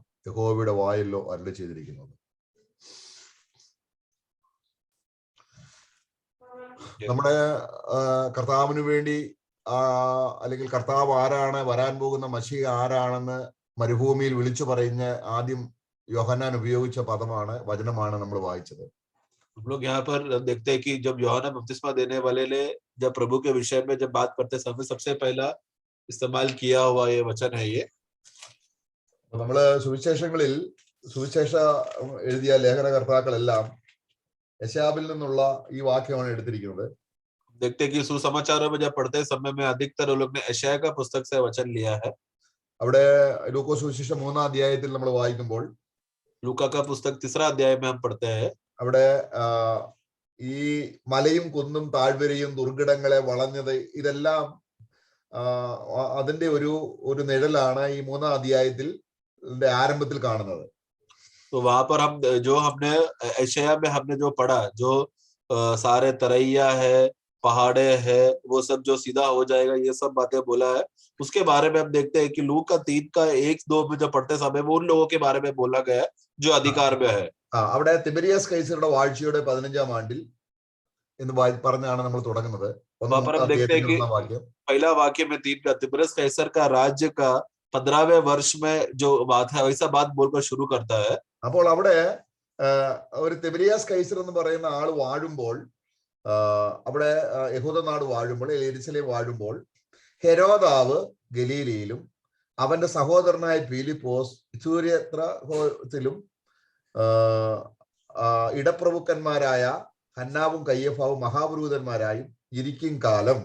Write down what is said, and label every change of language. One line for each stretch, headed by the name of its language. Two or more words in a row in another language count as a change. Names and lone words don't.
Malayalam: യഹോവയുടെ വായല്ലോ അരുളി ചെയ്തിരിക്കുന്നത്. നമ്മുടെ കർത്താവിന് വേണ്ടി അല്ലെങ്കിൽ കർത്താവ് ആരാണ്, വരാൻ പോകുന്ന മശീഹ ആരാണെന്ന് മരുഭൂമിയിൽ വിളിച്ചു പറയുന്ന ആദ്യം യോഹന്നാൻ ഉപയോഗിച്ച പദമാണ്, വചനമാണ് നമ്മൾ വായിച്ചത്.
Hindi: हम लोग यहाँ पर देखते हैं कि जब यूहन्ना बपतिस्मा देने वाले ने जब प्रभु के विषय में जब बात करते समय सबसे पहला इस्तेमाल किया हुआ ये वचन है ये.
Malayalam: നമ്മള് സുവിശേഷങ്ങളിൽ സുവിശേഷ എഴുതിയ ലേഖനകർത്താക്കളെല്ലാം യെശയ്യാവിൽ നിന്നുള്ള ഈ വാക്യമാണ് എടുത്തിരിക്കുന്നത്.
Hindi: देखते हैं कि सुसमाचारों में जब पढ़ते समय में अधिकतर लोग ने यशायाह का पुस्तक से वचन लिया है.
Malayalam: അവിടെ ലൂക്കോസ് സുവിശേഷം 3-ാം അധ്യായത്തിൽ നമ്മൾ വായിക്കുമ്പോൾ,
Hindi: लूका का पुस्तक 3रा अध्याय में हम पढ़ते हैं,
Malayalam: അവിടെ ഈ മലയും കുന്നും താഴ്വരയും ദുർഘടങ്ങളെ വളഞ്ഞത് ഇതെല്ലാം അതിന്റെ ഒരു നിഴലാണ് ഈ 3-ാം അധ്യായത്തിൽ ആരംഭത്തിൽ കാണുന്നത്.
Hindi: तो वहां पर हम जो हमने यशायाह में हमने जो पढ़ा, जो सारे तरैया है, पहाड़े है, वो सब जो सीधा हो जाएगा, ये सब बातें बोला है. उसके बारे में हम देखते हैं कि लूका 3 का 1-2 में जब पढ़ते समय वो उन लोगों के बारे में बोला गया है जो अधिकार में है.
Malayalam: അവിടെ തിബരിയസ് കൈസറുടെ വാഴ്ചയുടെ 15-ാം ആണ്ടിൽ എന്ന് പറഞ്ഞാണ് നമ്മൾ തുടങ്ങുന്നത്.
Hindi: पहला वाक्य में 3 का तिबरियस कैसर का राज्य का 15वें वर्ष में जो बात है, वैसा बात बोलकर शुरू करता है.
Malayalam: അപ്പോൾ അവിടെ ഒരു തിബരിയസ് കൈസർ എന്ന് പറയുന്ന ആൾ വാഴുമ്പോൾ, അവിടെ യഹൂദ നാട് വാഴുമ്പോൾ, യെരുശലേം വാഴുമ്പോൾ, ഹെരോദാവ് ഗലീലയിലും അവന്റെ സഹോദരനായ ഫിലിപ്പോസ് ഇഥൂര്യത്തിലും ഇടപ്രഭുക്കന്മാരായ ഹന്നാവും കയ്യഫാവും മഹാപുരോഹിതന്മാരായും ഇരിക്കും കാലം.